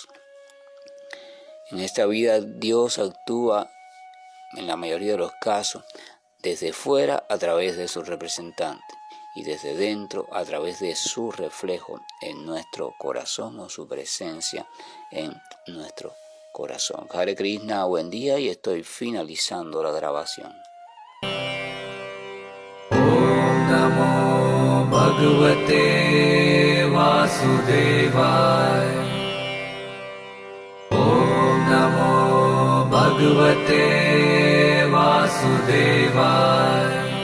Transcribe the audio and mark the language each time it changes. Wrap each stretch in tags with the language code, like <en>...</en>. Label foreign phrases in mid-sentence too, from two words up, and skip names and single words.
<es>En esta vida Dios actúa en la mayoría de los casos desde fuera a través de su representante y desde dentro a través de su reflejo en nuestro corazón o su presencia en nuestro corazón. Hare Krishna, buen día, y estoy finalizando la grabación.</es> <sa>ॐ नमो भगवते वासुदेवाय. नमो भगवते वासुदेवाय.</sa>